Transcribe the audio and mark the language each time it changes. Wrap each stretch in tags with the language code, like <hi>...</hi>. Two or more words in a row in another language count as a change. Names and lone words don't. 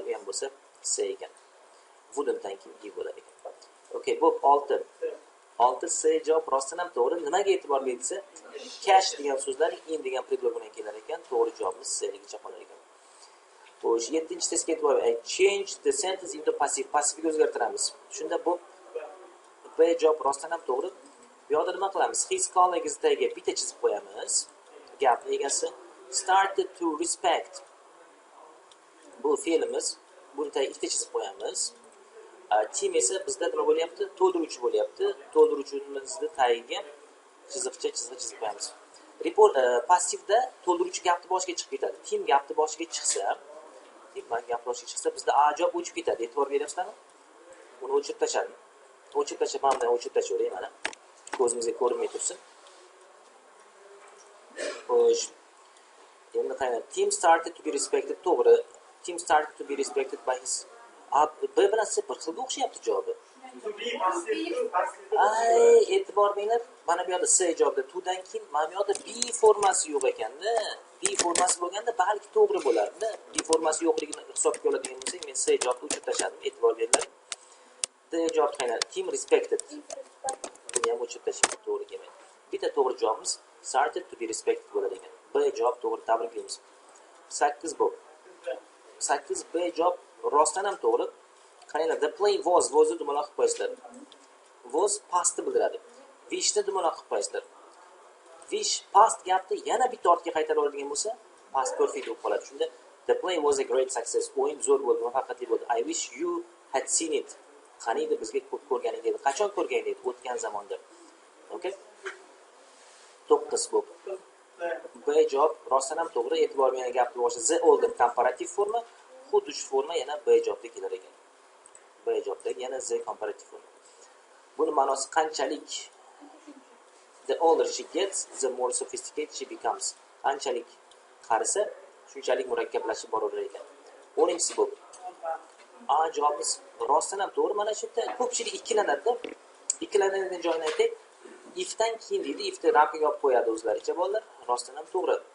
<uz>Bu ham bo'lsa C ekan. Wouldn'tdan keyin give bo'lar ekan. Okay, bu 6 C javob rostdan ham to'g'ri. Nimaga e'tibor berilsa, cash degan so'zlar in degan predlog bilan kelar ekan. To'g'ri javobimiz C ligicha qolar ekan. Xo'sh, 7-testga e'tibor bering.</uz> <en>Change the sentence into passive.</en> <uz>Passivga o'zgartiramiz. Shunda bu B javob rostdan ham to'g'ri. Bu yerda nima qilamiz?</uz> <en>His colleagues</en> <uz>tagiga bitta chizib qo'yamiz. Gapning egasi</uz> <en>started to respect.</en> <uz>Bu fe'limiz. Buni tagiga ikkita chizib qo'yamiz. Team esa bizda nima bo'lyapti? To'ldiruvchi bo'lyapti. To'ldiruvchimizni tagiga chizib qo'yamiz. Report passivda to'ldiruvchi gapni boshiga chiqib ketadi. Team gapni boshiga chiqsa, bizda A javob o'chib ketadi. E'tibor beryapsizlarmi? Buni o'chirib tashladim. O'chirib tashlayveray mana. Ko'zimizga ko'rinmay tursin. Xo'sh. Endi qani</uz> <en>team started to be respected. To'g'ri. Team started to be respected by his</en> <uz>B bilan C bir xilga o'xshayapti javobi. Ay, e'tibor beringlar. Mana bu yerda C javobda to'dan keyin mana bu yerda B formasi yo'q ekanda. B formasi bo'lganda balki to'g'ri bo'lardi. B formasi yo'qligini hisobga oladigan bo'lsak, men C javobni o'chirib tashladim. E'tibor beringlar. D javob qaynar? Kim respected? Buni ham o'chirib tashladim, to'g'ri kelmaydi. Bitta to'g'ri javobimiz</uz> <en>started to be respected</en> <uz>bo'lar ekan. B javob to'g'ri, tabriklaymiz. 8 bu. 8 B javob rostdan ham to'g'ri. Qaranglar,</uz> <en>the play was</en> <uz>dumaloq qilib qo'yasizlar. Was pastni bildiradi. Wishni dumaloq qilib qo'yasizlar. Wish past gapni yana bitta ortga qaytarib oladigan bo'lsa,</uz> <en>past perfect</en> <uz>bo'lib qoladi.</uz> <en>Shunda the play was a great success.</en> <uz>O'yin zo'r bo'ldi, muvaffaqiyatli bo'ldi.</uz> <en>I wish you had seen it.</en> <uz>Qaniydi bizga ko'p ko'rganing dedi. Qachon ko'rgan edi? O'tgan zamonda. Okay? 9 bu. B javob rostdan ham to'g'ri. E'tibor bergan gapni boshi</uz> <en>the older</en> <uz>komparativ forma, xuddi shu forma yana B javobda kelar ekan. B javobdagi yana the komparativ forma. Buni ma'nosi qanchalik</uz> <en>the older she gets, the more sophisticated she becomes.</en> <uz>Qanchalik qarisa, shunchalik murakkablashib boraverar ekan. 10-si bu. A javobimiz rostdan ham to'g'ri. Mana shu yerda ko'pchilik ikkilanadi. Ikkilanadigan joyini aytaylik. Ifdan keyin deydi, ifni ramkaga olib qo'yadi o'zlaricha bolalar. Rostdan ham to'g'ri.</uz>